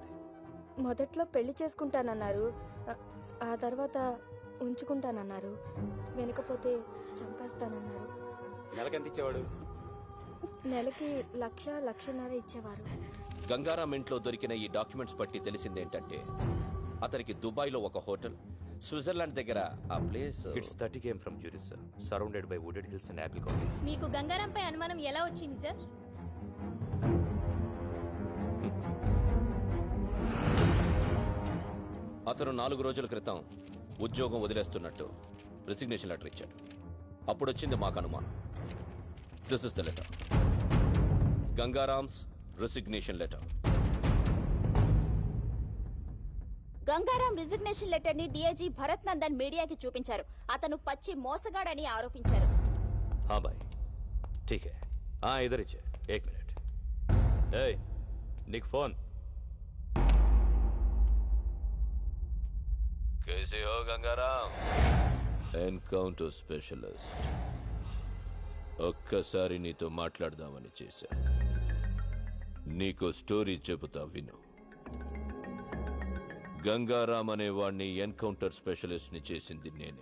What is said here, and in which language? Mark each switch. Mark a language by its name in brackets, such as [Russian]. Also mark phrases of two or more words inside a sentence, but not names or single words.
[Telugu] మొదట్లో పెళ్లి చేసుకుంటానన్నారు, ఆ తర్వాత ఉంచుకుంటానన్నారు, వెనకపోతే చంపేస్తానన్నారు. నెలకెంత ఇచ్చేవాడు? నెలకి 1,00,000-1,50,000 ఇచ్చేవారు. గంగారాం ఇంట్లో దొరికిన ఈ డాక్యుమెంట్స్ బట్టి తెలిసిందేంటంటే అతనికి దుబాయ్లో ఒక హోటల్, స్విట్జర్లాండ్ దగ్గర ఆ ప్లేస్. [English] It's 30 km from Zurich, sir. Surrounded by wooded hills and apple colony. [Telugu] మీకు గంగారాంపై అనుమానం ఎలా వచ్చింది సార్? అతను 4 రోజుల క్రితం ఉద్యోగం వదిలేస్తున్నట్టు రిసిగ్నేషన్ లెటర్ ఇచ్చాడు. అప్పుడు వచ్చింది మాకు అనుమానం. [English] This is the letter. Gangaram's resignation letter. [Telugu] గంగారాం రిజిగ్నేషన్ లెటర్ ని డీఐజీ భరత్ నందన్ మీడియాకి చూపించారు. అతను పచ్చి మోసగాడని ఆరోపించారు. [Hindi] हाँ भाई ठीक है. हाँ इधर ही 1 मिनट. ए निक फोन. कैसे हो गंगाराम? [English] encounter specialist. [Telugu] ఒక్కసారి నీతో మాట్లాడదామని చేశా. నీకు స్టోరీ చెబుతా విను. గంగారాం అనే వాణ్ణి [English] encounter specialist [Telugu] ని చేసింది నేనే.